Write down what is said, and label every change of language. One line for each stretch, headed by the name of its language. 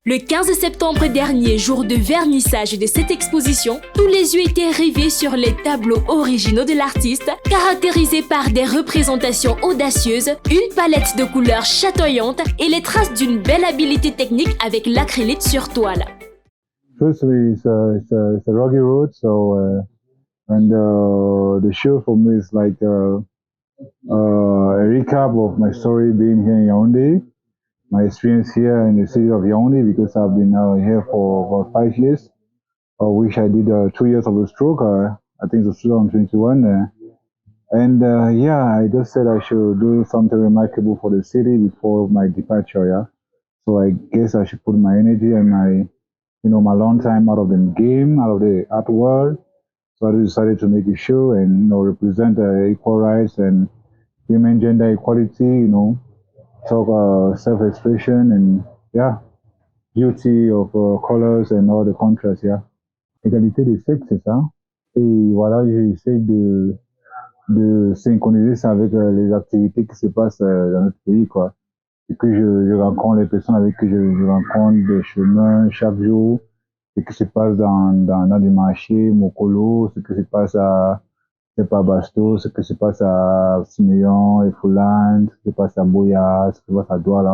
French: Le 15 septembre dernier, jour de vernissage de cette exposition, tous les yeux étaient rivés sur les tableaux originaux de l'artiste, caractérisés par des représentations audacieuses, une palette de couleurs chatoyantes et les traces d'une belle habileté technique avec l'acrylite sur toile.
English: Firstly, it's a rocky road, so the show for me is like a recap of my story being here in Yaoundé, my experience here in the city of Yaoundé, because I've been here for about 5 years, of which I did 2 years of the stroke, I think it was 2021. Yeah, I just said I should do something remarkable for the city before my departure, yeah. So I guess I should put my energy and my long time out of the game, out of the art world. So I decided to make a show and, represent equal rights and women gender equality, talk self-expression and, yeah, beauty of colors and all the contrasts, yeah.
French: Égalité des sexes, c'est ça. Et voilà, j'essaie de synchroniser ça avec les activités qui se passent dans notre pays, quoi. Et que je rencontre les personnes avec qui je rencontre des chemins chaque jour. Ce qui se passe dans du marché, Mokolo, ce qui se passe à Bastos, ce qui se passe à Siméon et Fouland, ce qui se passe à Boya, ce qui se passe à Douala.